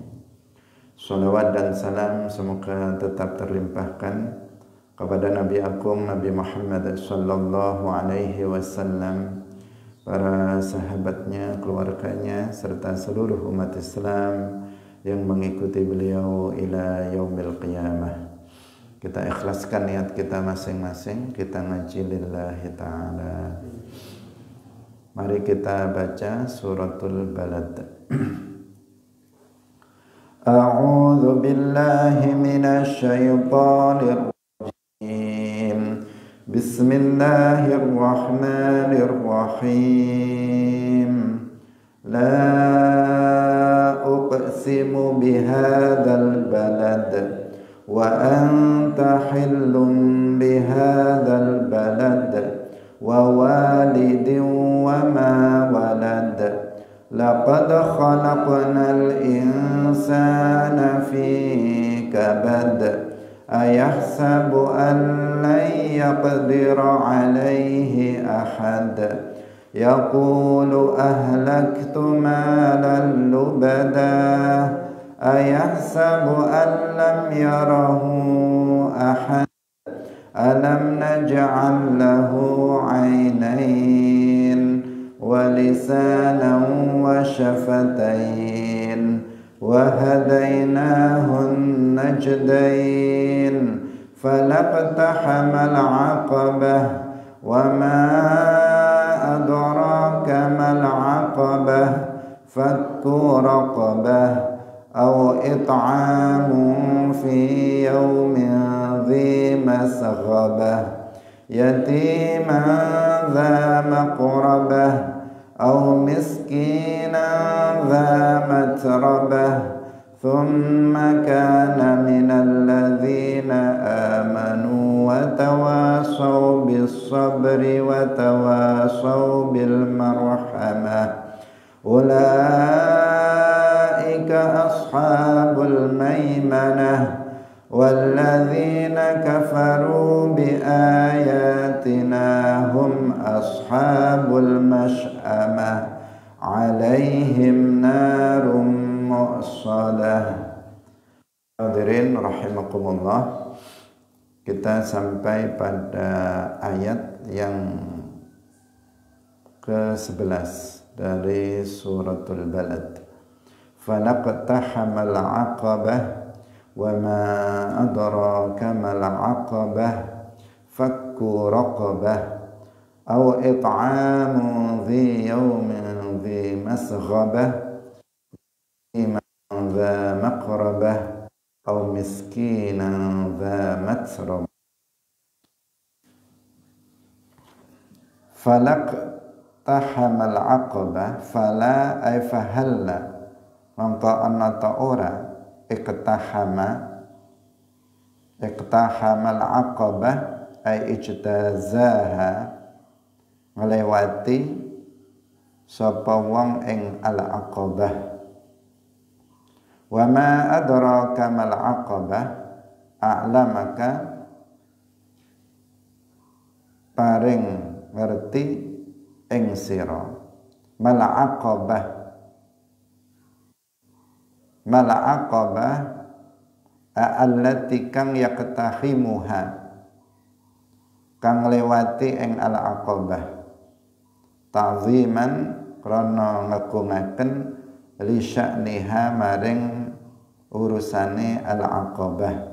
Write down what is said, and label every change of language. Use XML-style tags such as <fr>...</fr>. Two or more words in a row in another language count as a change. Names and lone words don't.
<id>Salawat dan salam semoga tetap terlimpahkan kepada Nabi Agung Nabi Muhammad</id> <ar>صلى الله عليه وسلم,</ar> <id>para sahabatnya, keluarganya, serta seluruh umat Islam yang mengikuti beliau</id> <ar>إلى يوم القيامة.</ar> <id>Kita ikhlaskan niat kita masing-masing, kita ngaji</id> <ar>لله تعالى.</ar> <id>Mari kita baca suratul Balad.</id> <ar>أعوذ بالله من الشيطان الرجيم. بسم الله الرحمن الرحيم. لا أقسم بهذا البلد وأنت حل بهذا البلد ووالد وما ولد. لقد خلقنا الإنسان في كبد. أيحسب أن لن يقدر عليه أحد. يقول أهلكت مالا لبدا. أيحسب أن لم يره أحد. ألم نجعل له عينين ولسانا وشفتين وهديناه النجدين. فلا اقتحم العقبة وما أدراك ما العقبة فك رقبة أو إطعام في يوم ذي مسغبة يتيما ذا مقربة أو مسكينا ذا متربة ثم كان من الذين آمنوا وتواصوا بالصبر وتواصوا بالمرحمة أولئك أصحاب الميمنة والذين كفروا بآياتنا هم أصحاب المشأمة عليهم نار مؤصدة. الحاضرين رحمكم الله,</ar> <id>kita sampai pada ayat yang ke-11 dari suratul Balad.</id> <ar>فلا اقتحم العقبة وما أدراك ما العقبة فك رقبة أو إطعام ذي يوم ذي مسغبة ذا مقربة أو مسكينا ذا متربة. فلا اقتحم العقبة فلا أي فهلا,</ar> <jv>mongko ana ta ora</jv> <ar>اقتحم العقبة أي اجتازها,</ar> <jv>nglewati sapa wong ing</jv> <ar>العقبة. وما أدراك ما العقبة أعلمك</ar> <jv>paring ngerti ing sira</jv> <ar>mal عقبة التي</ar> <jv>kang yaqtahimuha, kang lewati ing</jv> <ar>العقبة تعظيما</ar> <jv>krana ngagungaken</jv> <ar>لشأنها</ar> <jv>maring urusane</jv> <ar>العقبة.</ar>